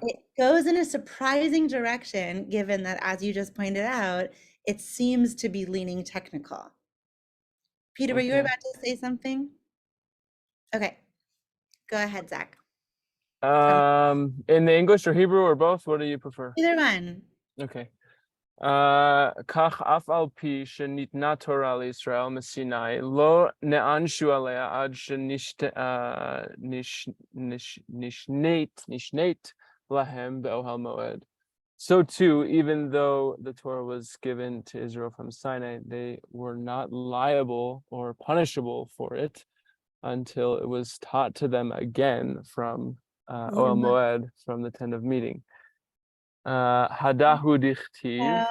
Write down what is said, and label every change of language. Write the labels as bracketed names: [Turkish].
[English] It goes in a surprising direction, given that, as you just pointed out, it seems to be leaning technical. Peter, were you Okay. about to say something? Okay, go ahead, Zach. In the English or Hebrew or both, what do you prefer? Either one. Okay. [Hebrew] כך אף על פי שניתנה תורה לישראל מסיני, לא נענשו עליה עד שנשנית להם באוהל מועד. [English] So too, even though the Torah was given to Israel from Sinai, they were not liable or punishable for it until it was taught to them again from Oel Moed, from the tent of meeting. [Hebrew] Hadahu dichtiv.